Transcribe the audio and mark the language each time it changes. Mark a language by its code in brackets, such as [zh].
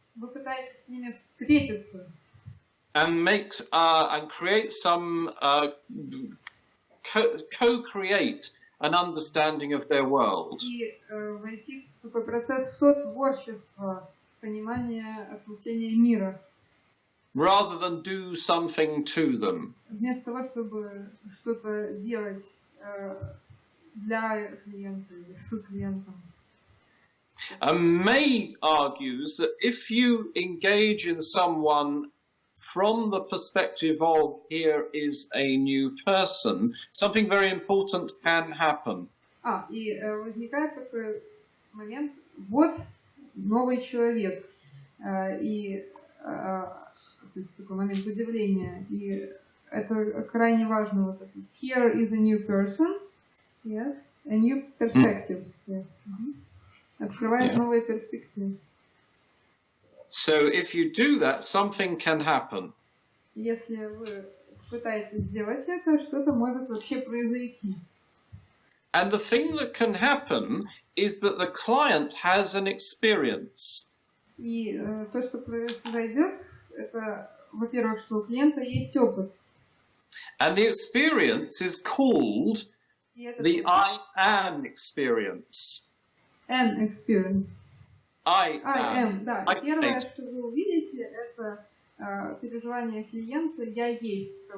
[ru] Вы пытаетесь с ними встретиться. [en] And make and create some co-create an understanding of their world. [ru] И войти в такой процесс сотворчества, понимания, осмысления мира. [en] Rather than do something to them. [ru] Вместо того, чтобы что-то делать для клиента или с клиентом. [en] May argues that if you engage in someone from the perspective of here is a new person, something very important can happen. [ru] И возникает такой момент, вот новый человек, и то есть такой момент удивления, и это крайне важно. Вот это. [en] Here is a new person, yes, a new perspective. Yes. [ru] Открывает новые перспективы. [en] So if you do that, something can happen. [ru] Если вы пытаетесь сделать это, что-то может вообще произойти. [en] And the thing that can happen is that the client has an experience. [ru] И то, что произойдет, это, во-первых, что у клиента есть опыт. [en] And the experience is called the I am experience. An experience. I am. [ru] Да. Первое, что вы увидите, это переживание клиента «я есть».